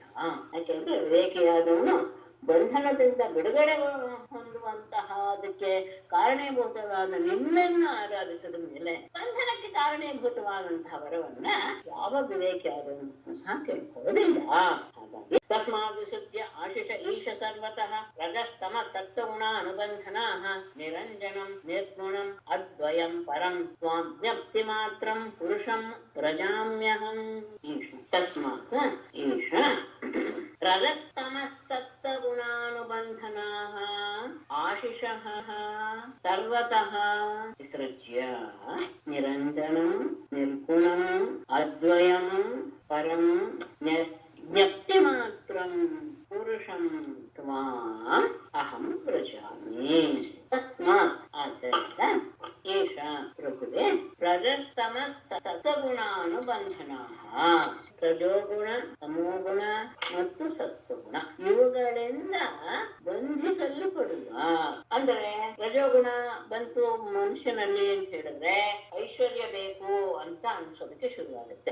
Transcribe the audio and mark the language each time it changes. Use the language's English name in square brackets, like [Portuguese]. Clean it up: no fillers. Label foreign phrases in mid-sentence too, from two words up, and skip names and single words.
[Kannada] ಯಾಕೆಂದ್ರೆ ವಿವೇಕಿಯಾದವನು ಬಂಧನದಿಂದ ಬಿಡುಗಡೆ ಹೊಂದುವಂತಹ ಅದಕ್ಕೆ ಕಾರಣೀಭೂತವಾದ ನಿನ್ನನ್ನು ಆರಾಧಿಸಿದ ಮೇಲೆ ಬಂಧನಕ್ಕೆ ಕಾರಣೀಭೂತವಾದಂತಹ ವರವನ್ನ ಯಾವ ವಿವೇಕಿಯಾದವನು ಸಹ ಕೇಳ್ಕೊಳ್ಳೋದಿಲ್ಲ. [Sanskrit] ಹಾಗಾಗಿ ತಸ್ಮಾತ್ ವಿಶುದ್ಧ ಆಶಿಷ ಈಶ ಸರ್ವತಃ ರಜಸ್ತಮ ಸಪ್ತಗುಣ ಅನುಬಂಧನಾಃ ನಿರಂಜನಂ ನಿರ್ಗುಣಂ ಅದ್ವಯಂ ಪರಂ ತ್ವಾಂ ಜ್ಞಪ್ತಿ ಮಾತ್ರಂ ಪುರುಷಂ ಪ್ರಜಾಮ್ಯಹಂ. ಈಶ ತಸ್ಮಾತ್ ಈಶ ರಜಸ್ತಮಸಪ್ತಗುಣಾನುಬಂಧನಾಃ ಆಶಿಷಃ ಸರ್ವತಃ ವಿಸೃಜ್ಯ ನಿರಂಜನಂ ನಿರ್ಗುಣಂ ಅದ್ವಯಂ ಪರಂ ಜ್ಞಪ್ತಿ ಮಾತ್ರಂ ಪುರುಷಂ ತ್ವಾಂ ಅಹಂ ವ್ರಜಾಮಿ. ತಸ್ಮಾತ್ ಆದ್ದರಿಂದ ಏಷ ಪ್ರಕೃತಿ ರಜಸ್ತಮಸ್ ಸತ್ವಗುಣಾನುಬಂಧನಾಃ. [Kannada] ರಜೋಗುಣ, ತಮೋಗುಣ ಮತ್ತು ಸತ್ವಗುಣ ಇವುಗಳಿಂದ ಬಂಧಿಸಲ್ಪಡುವ. ಅಂದ್ರೆ ರಜೋಗುಣ ಬಂತು ಮನುಷ್ಯನಲ್ಲಿ ಅಂತ ಹೇಳಿದ್ರೆ ಐಶ್ವರ್ಯ ಬೇಕು ಅಂತ ಅನ್ಸೋದಕ್ಕೆ ಶುರುವಾಗುತ್ತೆ.